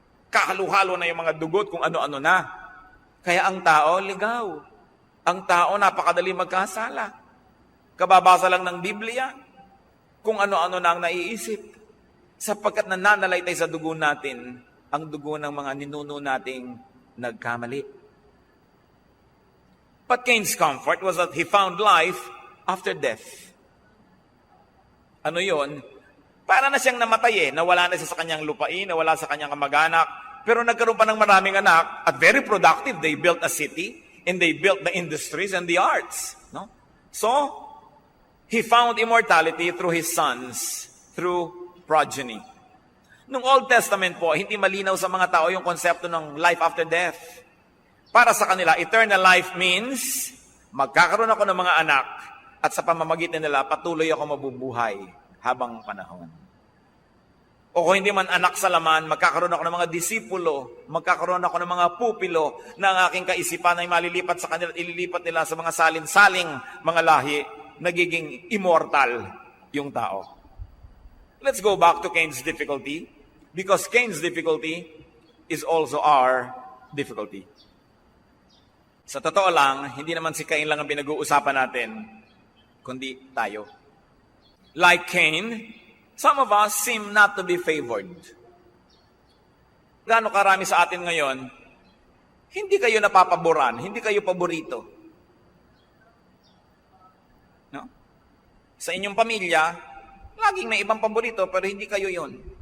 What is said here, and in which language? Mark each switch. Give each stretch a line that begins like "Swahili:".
Filipino: Kahalo-halo na yung mga dugot kung ano-ano na. Kaya ang tao, ligaw. Ang tao, napakadali magkasala. Kababasa lang ng Biblia, kung ano-ano na ang naiisip. Sapagkat nananalaytay sa dugo natin, ang dugo ng mga ninuno nating nagkamali.
English: But Cain's comfort was that he found life after death.
Filipino: Ano yon? Para na siyang namatay nawala na siya sa kanyang lupain, nawala sa kanyang kamag-anak, pero nagkaroon pa ng maraming anak at
English: very productive. They built a city and they built the industries and the arts. So, he found immortality through his sons, through progeny.
Filipino: Nung Old Testament po, hindi malinaw sa mga tao yung konsepto ng
English: life after death.
Filipino: Para sa kanila,
English: eternal life means
Filipino: magkakaroon ako ng mga anak at sa pamamagitan nila, patuloy ako mabubuhay habang panahon. O kung hindi man anak sa laman, magkakaroon ako ng mga disipulo, magkakaroon ako ng mga pupilo na ang aking kaisipan ay malilipat sa kanila at ililipat nila sa mga salin-saling mga lahi, nagiging immortal yung tao.
English: Let's go back to Cain's difficulty, because Cain's difficulty is also our difficulty.
Filipino: Sa totoo lang, hindi naman si Cain lang ang pinag-uusapan natin, kundi tayo.
English: Like Cain, some of us seem not to be favored.
Filipino: Gaano karami sa atin ngayon, hindi kayo napapaboran, hindi kayo paborito. No? Sa inyong pamilya, laging may ibang paborito, pero hindi kayo yon.